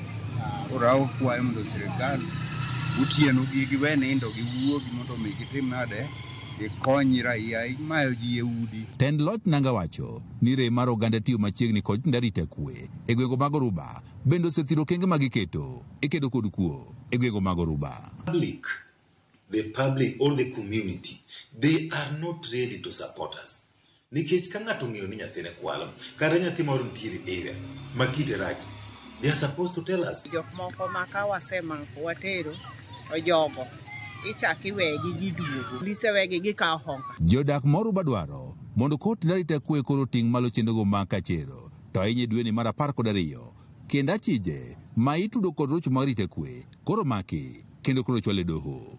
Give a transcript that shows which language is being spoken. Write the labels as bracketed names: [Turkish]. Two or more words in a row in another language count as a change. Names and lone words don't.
[Luo (Kenya and Tanzania)] Orawo kwayo mondo sirikal utieno giwe nindo giwuogi mondo mi gitim nade ikony raia imayo ji e udi. Tend loch nanga wacho ni rem mar oganda tiyo machiegni kod ndarita kwe e gwego mag Oruba bende osethiro kenge magiketo e kedo kod kuo e gwego mag Oruba. [English] The public or the community, they are not ready to support us. [Luo (Kenya and Tanzania)] Nikech ka ng'ato ng'eyo ni nyathine kwalo kata nyathi moro nitiere area makite rach, [English] they are supposed to tell us. [Luo (Kenya and Tanzania)] Jok moko maka wasemako watero ojogo ichaki wegi giduogo lisewegi gikawo honga. Jodak Oruba dwaro mondo kot ndarita kwe koro ting' malo chendogo maka chero to ahinya dweni mar 12 kendo achije ma itudo kod rocho mag rita kwe koro maki kendo koro chwale doho.